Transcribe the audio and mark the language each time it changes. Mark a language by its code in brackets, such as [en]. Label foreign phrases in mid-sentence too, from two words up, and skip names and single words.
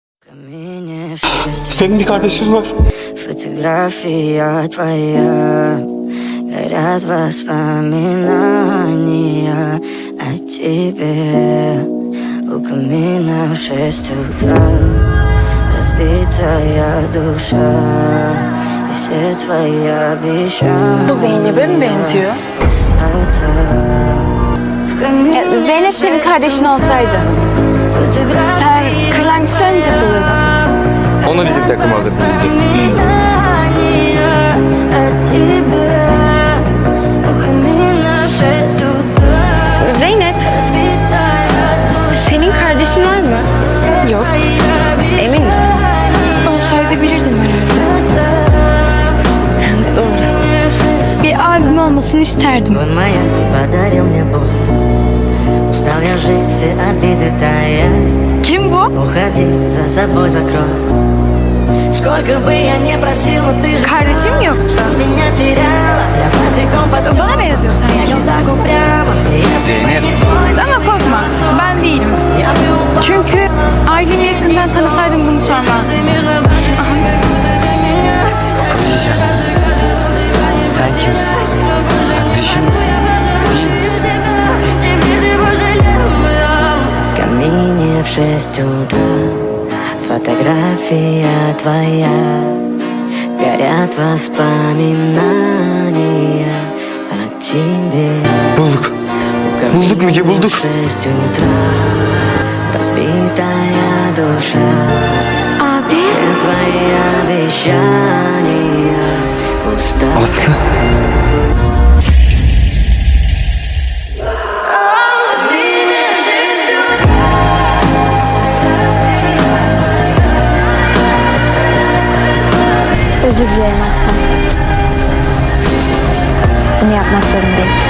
[tr] Senin bir kardeşin var. [ru] Фотография твоя, горят воспоминания о тебе. У камина в 6 утра, разбитая душа, и все твои обещания. [tr] Bu Zeynep'e mi benziyor? Zeynep senin kardeşin olsaydı sen kırlangıçlara mı katılırdın? Onu bizim takıma alır büyüyünce. Zeynep, senin kardeşin var mı? Yok. Emin misin? Olsaydı bilirdim herhalde. Doğru. Bir abim olmasını isterdim. [ru] Моя, ты подарил мне боль. Устал я жить, все обиды тая. [tr] Kim bu? [ru] Уходи, за собой закрой. Сколько бы я не просил, но ты же [tr] Kardeşim mi yoksa? [ru] меня теряла. Я босиком по [tr] Bana benziyor sen yani. [ru] так упрямо. Я [tr] Zeynep. Ama korkma, ben değilim. Çünkü ailemi yakından tanısaydım bunu sormazdım. Kafayı yiyeceğim. Sen kimsin? Kardeşin misin? Değil misin? [ru] В камине в 6 утра, фотография твоя, горят воспоминания о тебе. [tr] Bulduk. Bulduk Müge, bulduk. [ru] В 6 утра, разбитая душа, [tr] Abi. [ru] все твои обещания пуста. [tr] Aslı. Özür dilerim Aslan. Bunu yapmak zorundayım.